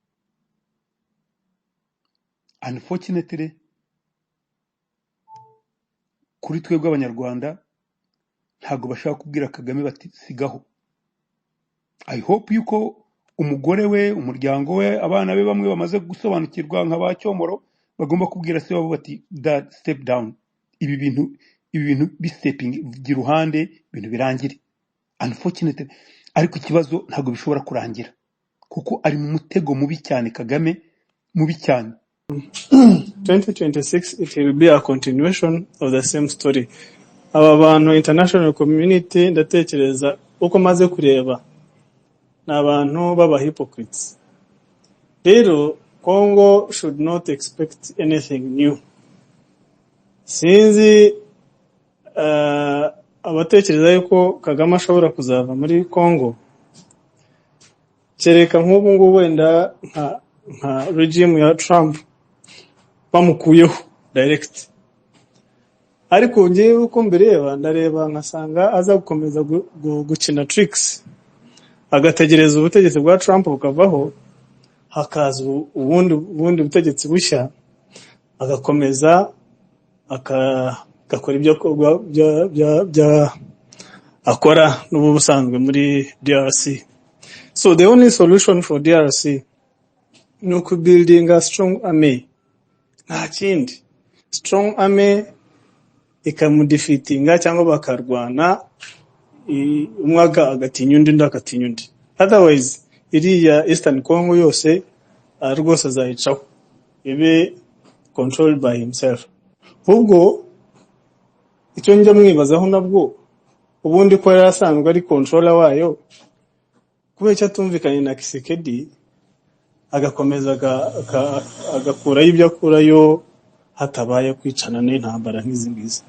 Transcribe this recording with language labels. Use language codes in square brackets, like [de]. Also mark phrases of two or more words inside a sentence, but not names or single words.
[rw] Unfortunately kuri twebwe abanyarwanda ntago bashaka kubwira Kagame bati sigaho. [en] I hope [rw] yuko umugore we, umuryango we, abana be bamwe bamaze gusobanukirwa nk'abacyomoro, bagomba kubwira se wabo bati [en] dad step down, [rw] ibi bintu bi stepping giruhande, ibintu birangire. Unfortunately ariko ikibazo ntago bishobora kurangira kuko ari mu mutego mubi cyane Kagame, mubi cyane. [en] 2026 it will be a continuation of the same story. [rw] Aba bantu [en] international community [rw] ndatekereza uko maze kureba n'abantu baba hypocrites. [en] Rero Congo should not expect anything new. [rw] Sinzi abatekereza yuko Kagame ashobora kuzava muri Congo, kereka nk'ubu ngubu wenda nka regime ya Trump bamukuyeho direct. Ariko ngiye uko mbireba ndareba nkasanga aza gukomeza gukina tricks, agategereza ubutegetsi bwa Trump bukavaho hakaza ubundi butegetsi bushya, agakomeza agakora ibyo akora n'ubu busanzwe muri DRC. [en] So the only solution for DRC ni building a strong army. [rw] Nta kindi. [en] Strong army [rw] ikamudefeatinga cyangwa bakarwana umwaga agatinya undi ndakatinya undi. Otherwise iriya Eastern Congo yose rwose azayicaho ibe [en] controlled by himself. [rw] Ubwo icyo njya mwibazaho nabwo ubundi ko yari asanzwe ari controller wayo, kubera cyo atumvikanye na Kisekedi agakomeza agakurayo ibyo akurayo hatabaye kwicana n'intambara nk'izi ngizi.